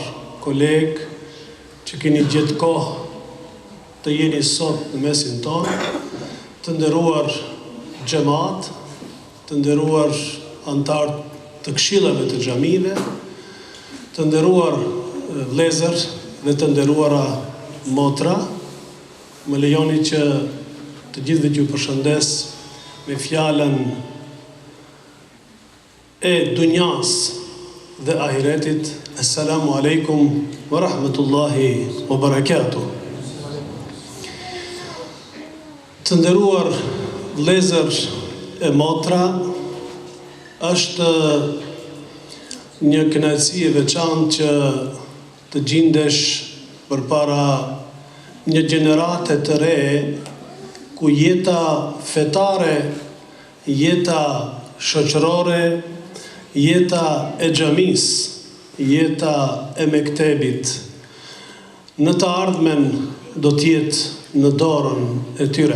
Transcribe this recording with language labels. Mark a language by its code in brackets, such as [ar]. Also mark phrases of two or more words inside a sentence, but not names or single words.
[sq] kolegë që keni gjetë kohë të jeni sot në mesin tonë, të nderuar xhamat, të nderuar antar të këshillave të xhamive, të nderuar vëllezër dhe të nderuara motra, më lejoni që të gjithëve ju përshëndes me fjalën e dunjas dhe ahiretit. [ar] السلام عليكم ورحمة الله وبركاته. [sq] Të nderuar vëllezër e motra, është një kënaqësi e veçantë që të gjendesh përpara një gjenerate të re ku jeta fetare, jeta shoqërore, jeta e xhamis, jeta e mektebit në të ardhmen do të jetë në dorën e tyre.